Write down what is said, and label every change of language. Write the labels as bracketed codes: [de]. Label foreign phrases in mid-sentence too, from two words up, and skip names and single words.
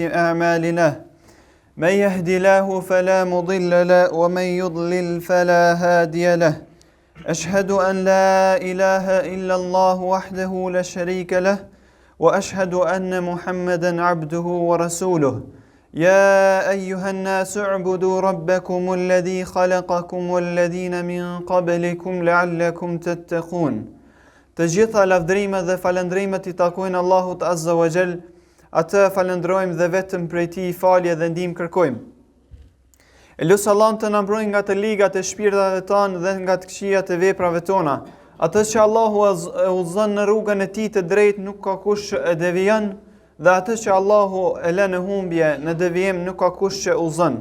[ar] أعمالنا من يهد الله فلا مضل له ومن يضلل فلا هادي له أشهد أن لا إله إلا الله وحده لا شريك له وأشهد أن محمدا عبده ورسوله يا أيها الناس اعبدوا ربكم الذي خلقكم والذين من قبلكم لعلكم تتقون. [sq] Të gjitha lavdërimet dhe falëndrimet I takojnë Allahut [ar] عز وجل, [sq] atë falëndrojmë dhe vetëm prej Tij falje dhe ndihmë kërkojmë. E lutë Allahun të na mbrojë nga të ligat e shpirtave tanë dhe nga të këqijat e veprave tona. Atë që Allahu e udhëzon në rrugën e Tij të drejtë nuk ka kush që e devijon, dhe atë që Allahu e lë në humbje në devijim nuk ka kush që udhëzon.